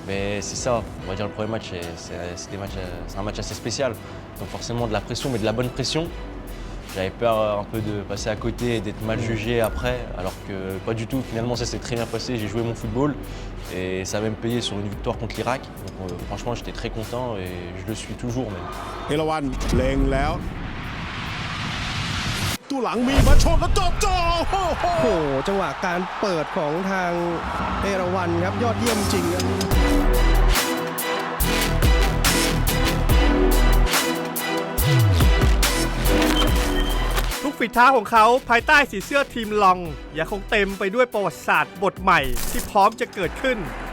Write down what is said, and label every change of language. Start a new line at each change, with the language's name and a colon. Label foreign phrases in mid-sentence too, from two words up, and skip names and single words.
French: Mais c'est ça, on va dire le premier match, c'est un match assez spécial. Donc forcément de la pression, mais de la bonne pression. J'avais peur un peu de passer à côté et d'être mal jugé après, alors que pas du tout. Finalement, ça s'est très bien passé. J'ai joué mon football et ça a même payé sur une victoire contre l'Irak. Donc franchement, j'étais très content et je le suis toujours même.
Thai: เอราวันเล็งแล้วตู้หลังมีมาชนแล้วจ่อโอ้โห โอ้โหจังหวะการเปิดของทางเอราวัณครับยอดเยี่ยมจริงครับ ทุกฝีเท้าของเขาภายใต้สีเสื้อทีมลองยังคงเต็มไปด้วยประวัติศาสตร์บทใหม่ที่พร้อมจะเกิดขึ้น